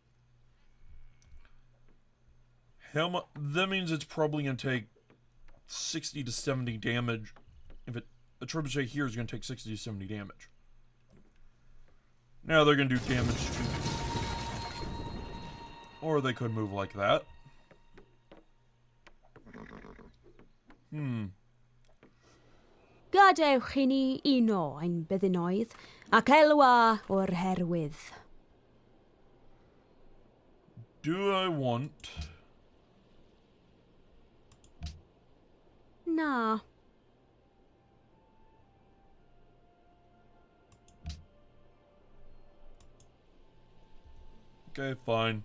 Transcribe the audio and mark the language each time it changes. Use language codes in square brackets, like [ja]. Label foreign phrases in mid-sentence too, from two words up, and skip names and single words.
[en] That means it's probably going to take 60 to 70 damage. A trebuchet here is going to take 60 to 70 damage. Now they're going to do damage to... Or they could move like that. [cy] Gadewch I ni uno ein byddinoedd, ac elwa o'r herwydd. [en] Do I want... Na. Okay, fine.